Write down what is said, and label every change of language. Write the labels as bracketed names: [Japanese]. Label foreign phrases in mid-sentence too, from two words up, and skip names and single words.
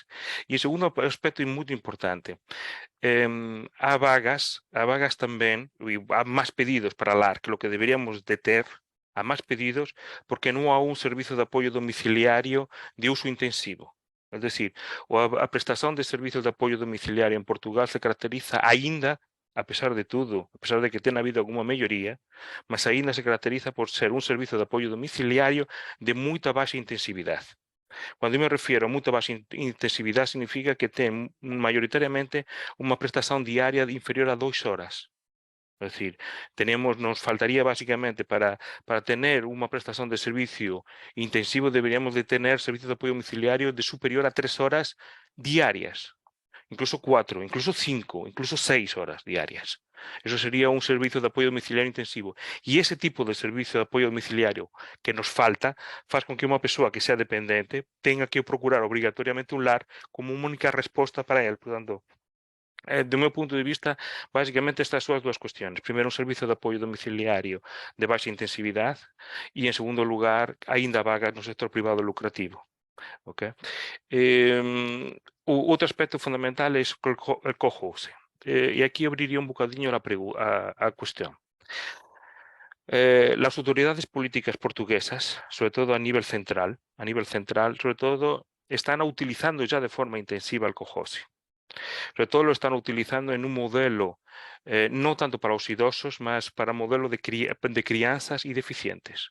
[Spanish] Y el segundo aspecto muy importante, a vagas también, hay más pedidos para LAR que lo que deberíamos de ter, a más pedidos porque no hay un servicio de apoyo domiciliario de uso intensivo. Es decir, a prestación de servicios de apoyo domiciliario en Portugal se caracteriza ainda, a pesar de todo, a pesar de que tenha habido alguna melloría, mas ainda se caracteriza por ser un servicio de apoyo domiciliario de [Galician] moita baixa intensividade. [Spanish] Cuando yo me refiero a [Galician] moita baixa intensividade, [Spanish] significa que ten mayoritariamente unha prestación diaria inferior a 2 horas. Es decir, nos faltaría básicamente para tener una prestación de servicio intensivo, deberíamos de tener servicios de apoyo domiciliario de superior a 3 horas diarias, incluso 4, incluso 5, incluso 6 horas diarias. Eso sería un servicio de apoyo domiciliario intensivo. Y ese tipo de servicio de apoyo domiciliario que nos falta, [Portuguese] faz con que [Spanish] una persona que sea dependiente tenga que procurar obligatoriamente un LAR como una única respuesta para él. [Galician] Por tanto, de meu punto de vista, básicamente estas son as dúas cuestiones. Primeiro, un servicio de apoio domiciliario de baixa intensividade e, en segundo lugar, aínda vagas no sector privado lucrativo. Okay? Outro aspecto fundamental é el cohousing. E aquí abriría un bocadinho a cuestión. [Spanish] Las autoridades políticas portuguesas, sobre todo a nivel central, sobre todo, están utilizando ya de forma intensiva el cohousing. Sobre todo lo están utilizando en un modelo, no tanto para los idosos, más para modelo de crianzas y deficientes.